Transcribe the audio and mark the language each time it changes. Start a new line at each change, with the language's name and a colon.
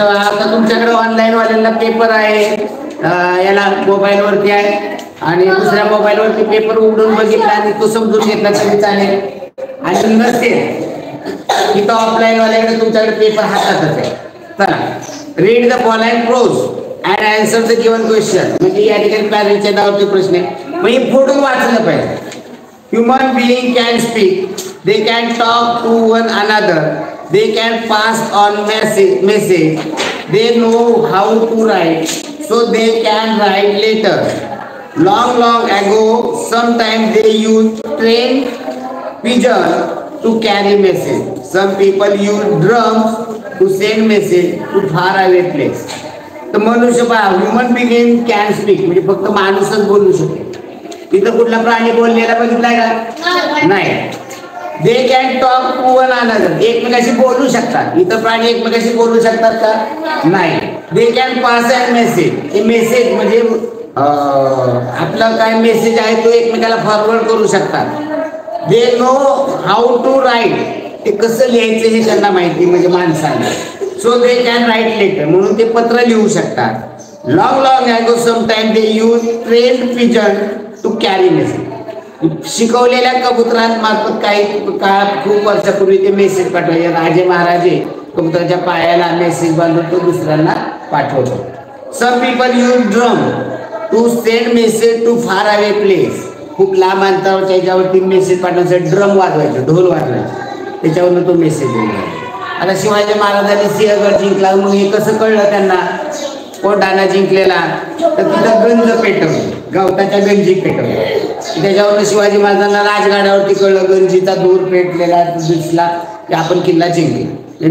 Marathi: आता तुमच्याकडे ऑनलाईन वाल्यांना पेपर आहे, याला मोबाईल वरती आहे आणि दुसऱ्या मोबाईल वरती पेपर उघडून बघितला आणि तो समजून घेतला तरी चालेल. आणि नसेल इथं ऑफलाईन वाल्याकडे तुमच्याकडे पेपर हातातच आहे.
English: चला, read the following prose and answer the given question.
Marathi: म्हणजे या ठिकाणी पॅरेंटच्या नावाचे प्रश्न आहे, म्हणजे फोडून वाचलं पाहिजे.
English: Human being can speak, they can talk to one another, they can pass on message, they know how to write, so they can write letter. Long ago, sometimes they used train pigeon to carry message. Some people use drums to send message to far away place.
Marathi: तर मनुष्य पहा,
English: human being can speak
Marathi: म्हणजे फक्त माणूसच बोलू शकतो. तिथं कुठला प्राणी बोललेला बघितलाय का? नाही.
English: they can talk to one another,
Marathi: एकमेकाशी बोलू शकतात. इतर प्राणी एकमेकाशी बोलू शकतात का? नाही.
English: they can pass and message,
Marathi: हे मेसेज म्हणजे आपला काय मेसेज आहे तो एकमेकाला फॉरवर्ड करू शकतात.
English: they know how to write,
Marathi: ते कसं लिहायचं हे त्यांना माहिती म्हणजे माणसांना.
English: so they can write letter,
Marathi: म्हणून ते पत्र लिहू शकतात.
English: Long ago sometime they use trained pigeon to carry message.
Marathi: शिकवलेल्या कबुतरांमार्फत काही काळात खूप वर्षापूर्वी ते मेसेज पाठवायचे. राजे महाराजे कबुतराच्या पायाला मेसेज बांधून तो दुसऱ्यांना पाठवतो.
English: Some people use drum to send message to far away place.
Marathi: खूप लांब अंतरावरच्या याच्यावरती मेसेज पाठवण्यासाठी ड्रम वाजवायचं, ढोल वाजवायचं, त्याच्यावरून तो मेसेज दिला. आता शिवाजी महाराजांनी सिंहगड जिंकला म्हणून हे कसं कळलं त्यांना? कोंढाणा जिंकलेला तर तिथं गंज पेटवली, गवताच्या गंजी पेटवली. त्याच्यावरून शिवाजी महाराजांना राजगाड्यावरती कळलं, गंजीचा दूर पेटलेला दिसला की आपण किल्ला जिंकले.